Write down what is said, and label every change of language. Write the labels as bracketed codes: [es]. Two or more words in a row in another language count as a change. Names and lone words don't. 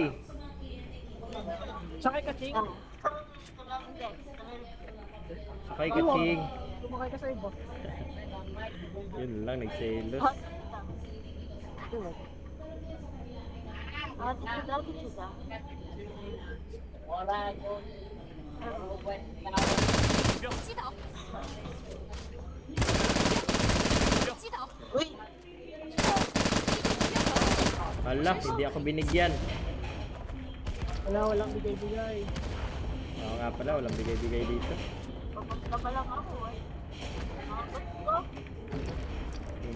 [tl] Sakay ka, Ching. Sakay ka, Ching! Tumakay ka sa iba. Yun lang, nagselos. attitude ah. [zh] 击倒，击倒， [tl] Uy! Hala, hindi ako binigyan. Walang bigay-bigay. Oo nga pala, walang bigay-bigay dito. Papunta pa lang ako eh. Nakapot ko. Boot,